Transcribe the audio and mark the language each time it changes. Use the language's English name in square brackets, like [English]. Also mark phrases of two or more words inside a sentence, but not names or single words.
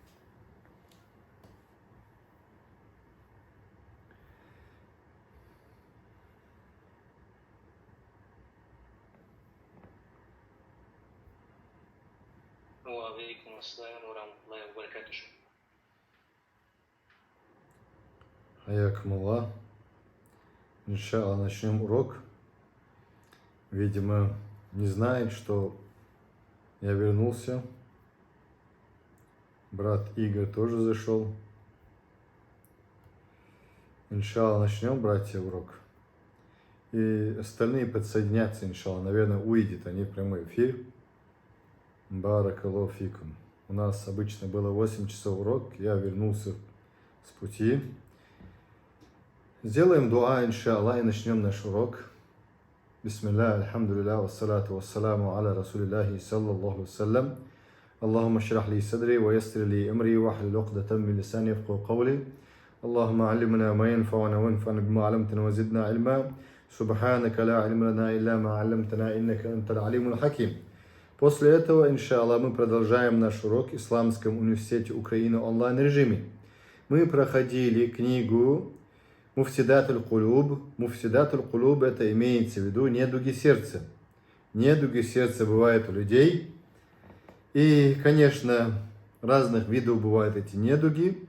[Arabic] وعليكم السلام ورحمة الله وبركاته. حياكم الله. [Russian] Иншаллах, начнем урок. Видимо, не знает, что я вернулся. Брат Игорь тоже зашел. Иншаллах, начнем, братья, урок. И остальные подсоединятся, иншаллах. Наверное, увидят они в прямой эфир. [Arabic] بارك الله فيكم. [Russian] У нас обычно было 8 часов урок. Я вернулся с пути. Сделаем дуа, иншаллах, и начнем наш урок. [Arabic] Бисмилlah, الحمد لله والصلاة والسلام على رسول الله صلى الله وسلم. اللهم اشرح لي صدري ويسر لي أمري واحلل عقدة من لساني يفقهوا قولي. اللهم علمنا ما ينفعنا وانفعنا بما علمتنا وزدنا علما. سبحانك لا علم لنا إلا ما علمتنا إنك أنت العليم الحكيم. [Russian] После этого, иншаллах, мы продолжаем наш урок в Исламском университете Украины онлайн-режиме. Мы проходили книгу Муфсидатуль Кулуб. Муфсидатуль Кулуб — это имеется в виду недуги сердца. Недуги сердца бывают у людей. И, конечно, разных видов бывают эти недуги.